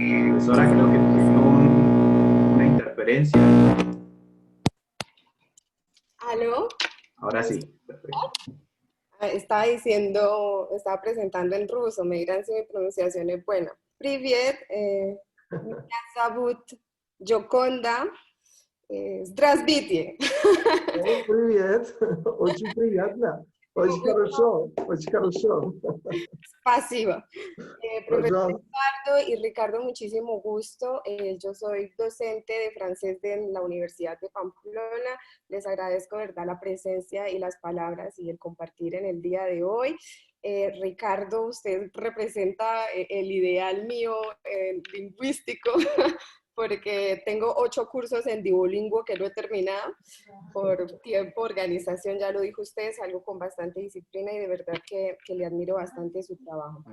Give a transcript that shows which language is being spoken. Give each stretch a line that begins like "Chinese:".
Spanish: Profesora, creo que tiene una interferencia. ¿Aló? Ahora sí, perfecto. Estaba presentando en ruso, me dirán si mi pronunciación es buena.
Russian: Привет, меня зовут Yoconda. Здравствуйте. Привет, очень приятно. Очень хорошо, очень хорошо. Pasiva.
Spanish: Profesor Eduardo y Ricardo, muchísimo gusto. Yo soy docente de francés de la Universidad de Pamplona. Les agradezco, ¿verdad?, la presencia y las palabras y el compartir en el día de hoy. Ricardo, usted representa el ideal mío lingüístico, porque tengo 8 cursos en Duolingo que no he terminado por tiempo, organización, ya lo dijo usted, es algo con bastante disciplina y de verdad que le admiro bastante su trabajo.